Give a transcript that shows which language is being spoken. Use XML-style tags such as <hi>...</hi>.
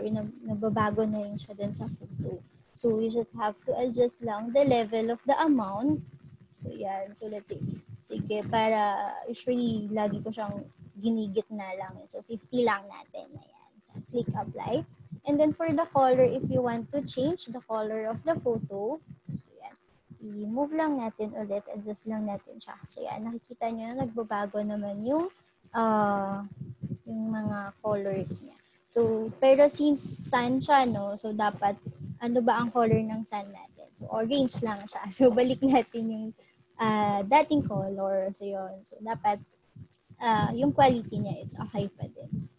<tl>So, nagbabago na rin siya dun sa photo.</tl> <en>So, you just have to adjust lang the level of the amount.</en> <tl>So, yan. So, let's see. Sige, para usually, lagi ko siyang ginigit na lang.</tl> <en>So,</en> <tl>50 lang natin.</tl> <en>Ayan. So, click apply. And then, for the color, if you want to change the color of the photo,</en> <tl>i-move lang natin ulit, adjust lang natin siya. So, yan, nakikita nyo na nagbabago naman yung mga colors niya. So, pero since sun siya, no, so dapat, ano ba ang color ng sun natin? So, orange lang siya. So, balik natin yung dating color. So, yun. So, dapat, yung quality niya is okay pa din.</tl>